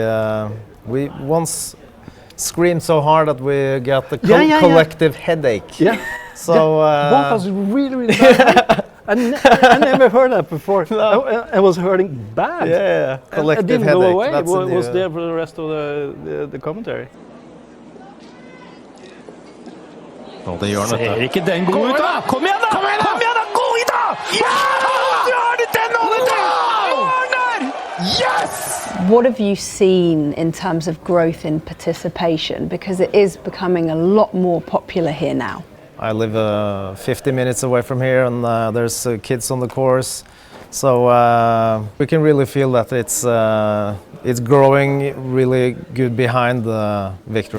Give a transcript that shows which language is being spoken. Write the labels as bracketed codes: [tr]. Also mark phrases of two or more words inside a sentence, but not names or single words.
[en] we once screamed so hard that we got the collective headache. Yeah. So both of us really bad. I never heard that before. I was hurting bad. Yeah, collective I didn't headache. go away. That's It was there for the rest of the commentary. [no] Det gjør han, vet du. Ser ikke den god ut, da? Kom igjen, da! Kom igjen, da! Gå i, da! Ja! Du har det til nå, vet du! [en] Yes! What have you seen in terms of growth in participation? Because it is becoming a lot more popular here now. I live 50 minutes away from here, and there's kids on the course, so we can really feel that it's growing really good behind the victory.